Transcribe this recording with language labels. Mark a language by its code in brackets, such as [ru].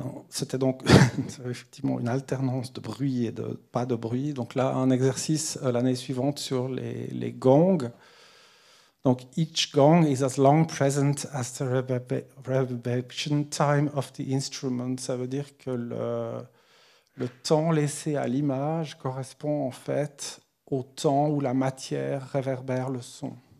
[fr] C'était donc effectivement une alternance de bruit et de pas de bruit. Donc là, un exercice l'année suivante sur les gongs. Donc, [en] each gong is as long present as the reverberation time of the instrument. [fr] Ça veut dire que le temps laissé à l'image correspond en fait au temps où la matière réverbère le son.